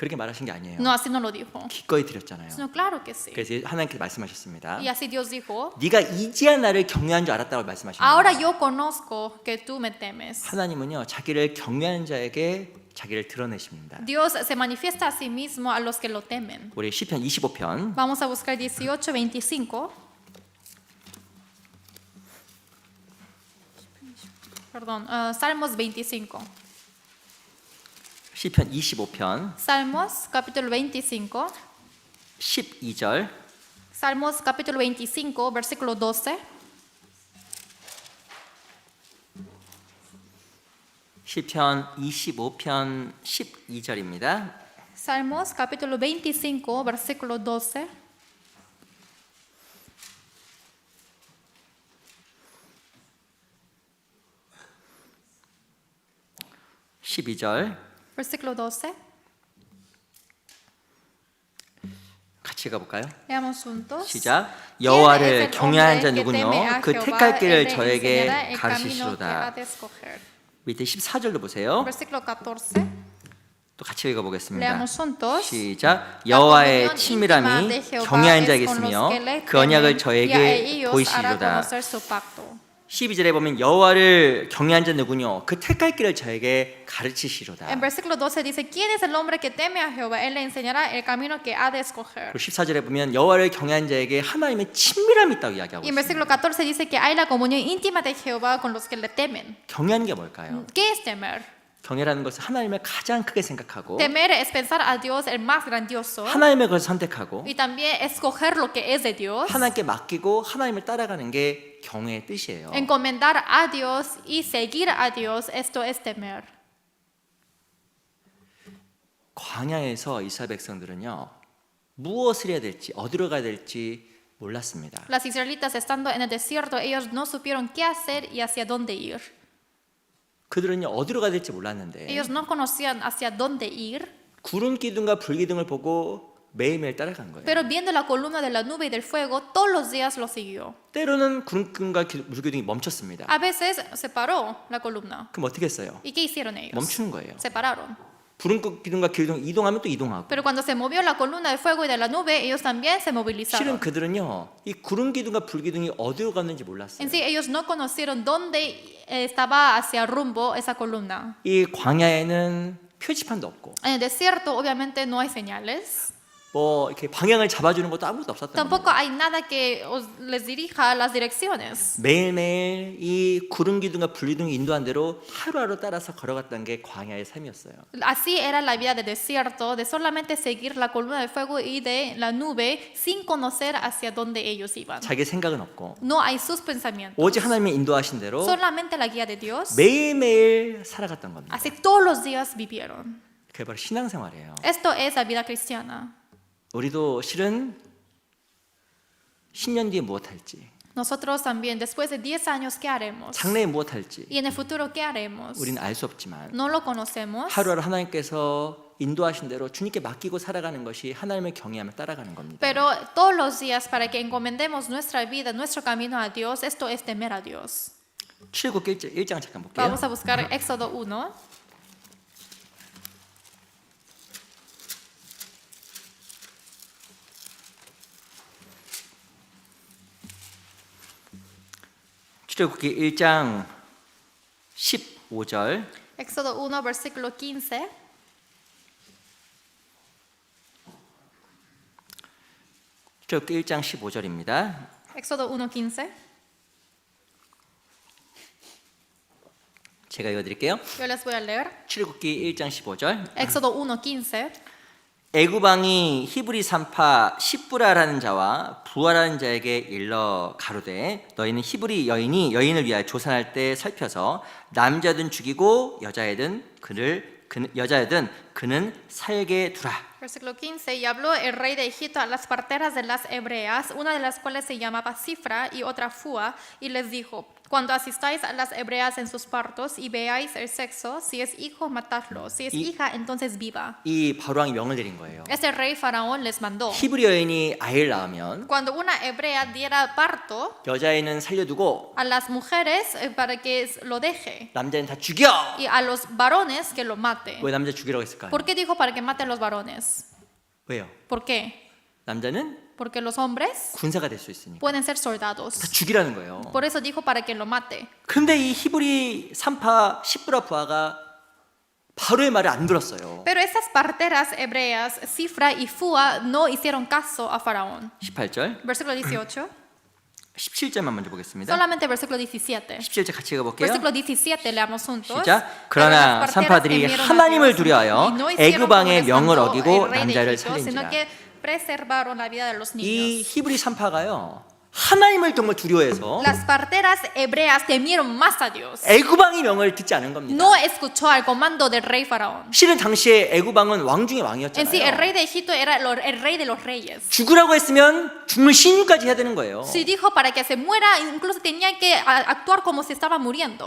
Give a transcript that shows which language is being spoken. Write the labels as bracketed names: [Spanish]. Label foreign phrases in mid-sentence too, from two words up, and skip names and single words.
[Korean] 그렇게 말하신 게 아니에요. [Spanish] No, así no lo dijo. [Korean] 기꺼이 드렸잖아요. [Spanish] Sino claro que sí. [Korean] 그래서 하나님께서 말씀하셨습니다. [Spanish] Y así Dios dijo, [Korean] 네가 이제야 나를 경외한 줄 알았다고 말씀하십니다. [Spanish] ahora yo conozco que tú me temes. [Korean] 하나님은요 자기를 경외하는 자에게 자기를 드러내십니다. [Spanish] Dios se manifiesta a sí mismo a los que lo temen. [Korean] 우리 시편 25편 [Spanish] Vamos a buscar 18:25. Perdón, Salmos 25. [Korean] 시편 25편 [Spanish] Salmos capítulo 25. [Korean] 12절 [Spanish] Salmos capítulo 25, versículo 12. 시편 25편 12절입니다. Salmos capítulo 25, versículo 12. Versículo 12. [Korean] 같이 가볼까요? [Spanish] Leamos juntos. [Korean] 시작. [Spanish] ¿Quién es [Korean] 여호와를 [Spanish] el [Korean] 경외하는 자 [Spanish] hombre que teme [Korean] 누구뇨? [Spanish] a [Korean] 그 [Spanish] Jehová? [Korean] 택할 길을 [Spanish] Él le [Korean] 저에게 [Spanish] enseñará el camino que ha [Korean] 가르치시로다. [Spanish] de escoger. [Korean] 밑에 14절도 보세요. [Spanish] Versículo 14. [Korean] 또 같이 읽어보겠습니다. [Spanish] Leamos juntos. [Korean] 시작. 여호와의 [Spanish] La [Korean] 친밀함이 [Spanish] comunión íntima de Jehová [Korean] 경외한 [Spanish] es [Korean] 자에게 [Spanish] con los [Korean] 있으며 [Spanish] que le [Korean] 그 언약을 [Spanish] temen, y a [Korean] 저에게 [Spanish] ellos hará [Korean] 보이시리로다. [Spanish] conocer su pacto. [Korean] 12절에 보면 여호와를 경외한 자 누구뇨? 그 택할 길을 저에게 가르치시로다. [Spanish] En versículo 12 dice, ¿quién es el hombre que teme a Jehová? Él le enseñará el camino que ha de escoger. [Korean] 그리고 14절에 보면 여호와를 경외한 자에게 하나님의 친밀함이 있다고 이야기하고 [Spanish] Y en [Korean] 있습니다. [Spanish] versículo 14 dice que hay la comunión íntima de Jehová con los que le temen. [Korean] 경외하는 게 뭘까요? [Spanish] ¿Qué es temer? [Korean] 경외라는 것은 하나님을 가장 크게 생각하고 [Spanish] Temer es pensar a Dios el más grandioso [Korean] 하나님의 것을 선택하고 [Spanish] y también escoger lo que es de Dios, [Korean] 하나님께 맡기고 하나님을 따라가는 게 경외의 뜻이에요. [Spanish] encomendar a Dios y seguir a Dios. Esto es temer. [Korean] 광야에서 이스라엘 백성들은요 무엇을 해야 될지 어디로 가야 될지 몰랐습니다. [Spanish] Los israelitas estando en el desierto, ellos no supieron qué hacer y hacia dónde ir. [Korean] 그들은요 어디로 가야 될지 몰랐는데 [Spanish] Ellos no conocían hacia dónde ir, [Korean] 구름 기둥과 불 기둥을 보고 매일매일 따라간 거예요. [Spanish] pero viendo la columna de la nube y del fuego, todos los días lo siguió. [Korean] 때로는 구름 기둥과 불 기둥이 멈췄습니다. [Spanish] A veces se paró la columna. [Korean] 그럼 어떻게 했어요? [Spanish] ¿Y qué hicieron ellos? [Korean] 멈추는 거예요. [Spanish] Se pararon. [Korean] 구름 기둥과 기둥 이동하면 또 이동하고. [Spanish] Pero cuando se movió la columna del fuego y de la nube, ellos también se [Korean] 실은 [Spanish] movilizaron. [Korean] 그들은요 이 구름 기둥과 불 기둥이 어디로 갔는지 몰랐어요. [Spanish] En sí, ellos no conocieron dónde estaba hacia rumbo esa columna. [Korean] 이 광야에는 표지판도 없고 [Spanish] En el desierto, obviamente, no hay señales. [Korean] 뭐 이렇게 방향을 잡아주는 것도 아무것도 없었던 거예요. [Spanish] Tampoco hay nada que les dirija las direcciones. [Korean] 매일매일 이 구름 기둥과 불 기둥이 인도한 대로 하루하루 따라서 걸어갔던 게 광야의 삶이었어요. [Spanish] Así era la vida del desierto, de solamente seguir la columna del fuego y de la nube sin conocer hacia dónde ellos iban. [Korean] 자기 생각은 없고 [Spanish] No hay sus pensamientos. [Korean] 오직 하나님의 인도하신 대로 [Spanish] Solamente la guía de Dios. [Korean] 매일매일 살아갔던 겁니다. [Spanish] Así todos los días vivieron. [Korean] 그게 바로 신앙생활이에요. [Spanish] Esto es la vida cristiana. [Korean] 우리도 실은 10년 뒤에 무엇 할지 [Spanish] Nosotros también, después de 10 años, ¿qué haremos? [Korean] 장래에 무엇 할지 [Spanish] Y en el futuro, ¿qué haremos? [Korean] 우리는 알 수 없지만 [Spanish] No lo conocemos. [Korean] 하루하루 하나님께서 인도하신 대로 주님께 맡기고 살아가는 것이 하나님을 경외하며 따라가는 겁니다. [Spanish] Pero todos los días, para que encomendemos nuestra vida, nuestro camino a Dios, esto es temer a Dios. [Korean] 출애굽기 1장 잠깐 볼게요. [Spanish] Vamos a buscar Éxodo 1. [Korean] 출애굽기 1장 15절 [Spanish] Éxodo 1, versículo 15. [Korean] 출애굽기 1장 15절입니다. [Spanish] Éxodo 1, 15. [Korean] 제가 읽어드릴게요. [Spanish] Yo les voy a leer. [Korean] 출애굽기 1장 15절 [Spanish] Éxodo 1, 15. [Korean] 애굽왕이 히브리 산파 시브라라는 자와 부하라는 자에게 일러 가로되 너희는 히브리 여인을 위하여 조산할 때 살펴서 남자든 죽이고 여자애든 그는 살게 두라. [Spanish] Versículo 15. Y habló el rey de Egipto a las parteras de las hebreas, una de las cuales se llamaba Cifra y otra Fua, y les dijo: Cuando asistáis a las hebreas en sus partos y veáis el sexo, si es hijo, matadlo. Si es hija, entonces viva. [Korean] 이 바로왕이 명을 내린 거예요. [Spanish] Este rey faraón les mandó. [Korean] 히브리 여인이 아이를 낳으면 [Spanish] Cuando una hebrea diera parto [Korean] 여자애는 살려두고 [Spanish] a las mujeres para que lo deje [Korean] 남자는 다 죽여. [Spanish] y a los varones que lo mate. [Korean] 왜 남자 죽이라고 했을까요? [Spanish] ¿Por qué dijo para que maten los varones? [Korean] 왜요? [Spanish] ¿Por qué? [Korean] 남자는 [Spanish] Porque los hombres [Korean] 군사가 될 수 있으니까 [Spanish] pueden ser [Korean] 다 [Spanish] soldados. [Korean] 죽이라는 거예요. [Spanish] Por eso dijo para que lo mate. [Korean] 근데 이 히브리 산파 시브라 부하가 바로의 말을 안 들었어요. [Spanish] Pero esas parteras hebreas, Cifra y Fua, no hicieron caso a Faraón. [Korean] 18절, [Spanish] Versículo 18. [Korean] 17절만 먼저 보겠습니다. [Spanish] Solamente versículo 17. [Korean] 17절 같이 읽어볼게요. [Spanish] Versículo 17 leamos juntos. [Korean] 시작. [Spanish] Pero las [Korean] 그러나 [Spanish] parteras [Korean] 산파들이 [Spanish] temieron a [Korean] 하나님을 [Spanish] Dios [Korean] 두려워하여 [Spanish] y no hicieron [Korean] 애굽 [Spanish] como [Korean] 왕의 [Spanish] les [Korean] 명을 [Spanish] mandó [Korean] 어기고 [Spanish] el rey de [Korean] 남자를 [Spanish] Egipto, sino [Korean] 살린지라. [Spanish] que preservaron la vida de los [Korean] 이 [Spanish] niños. [Korean] 히브리 산파가요 하나님을 정말 두려워해서 [Spanish] Las parteras hebreas temieron más a Dios. [Korean] 애굽 왕의 명을 듣지 않은 겁니다. [Spanish] No escuchó al comando del rey Faraón. [Korean] 실은 당시에 애굽 왕은 왕 중의 [Spanish] En sí, el [Korean] 왕이었잖아요. [Spanish] rey de Egipto era el rey de los reyes. [Korean] 죽으라고 했으면 죽는 신유까지 해야 되는 거예요. [Spanish] Si dijo para que se muera, incluso tenía que actuar como si estaba muriendo.